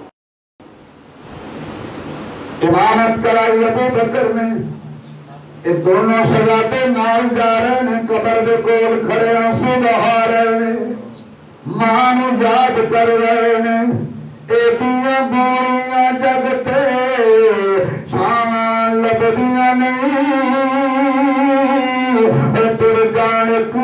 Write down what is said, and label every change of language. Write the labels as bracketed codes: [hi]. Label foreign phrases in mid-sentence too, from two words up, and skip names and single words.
[pa] امامت کرائی ابو بکر نے یہ دونوں شہزادے نال جا رہے ہیں قبر دے کول کھڑے آنسو بہا رہے ہیں ماں نو یاد کر رہے ہیں ایڈیاں بوڑیاں جگتے چھاواں لبدیاں نہیں تر جانے